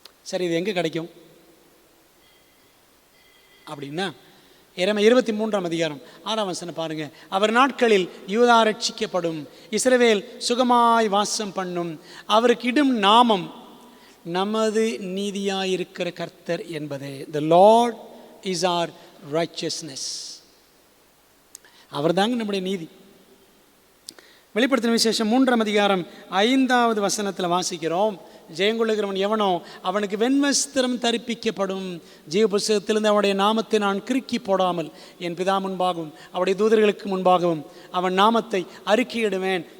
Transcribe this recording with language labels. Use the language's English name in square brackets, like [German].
[Tamil] சரி, இது எங்கே கிடைக்கும் அப்படின்னா, எரேமியா 23ஆம் அதிகாரம் 6ஆம் வசனம் பாருங்க. அவர் நாட்களில் யூதா ரட்சிக்கப்படும், இஸ்ரவேல் சுகமாய் வாசம் பண்ணும், அவருக்கு இடும் நாமம் நமது நீதியாயிருக்கிற கர்த்தர் என்பதே. [English] The Lord is our righteousness. [Tamil] அவர் தாங்க நம்முடைய நீதி. வெளிப்படுத்தின விசேஷம் 3ஆம் அதிகாரம் 5வது வசனத்தில் வாசிக்கிறோம், ஜெயங்கொள்ளுகிறவன் எவனோ அவனுக்கு வெண்வஸ்திரம் தரிப்பிக்கப்படும், ஜீவ புஸ்தகத்திலிருந்து அவனுடைய நாமத்தை நான் கிறுக்கி போடாமல் என் பிதா முன்பாகவும் அவருடைய தூதர்களுக்கு முன்பாகவும் அவன் நாமத்தை அறிக்கையிடுவேன்.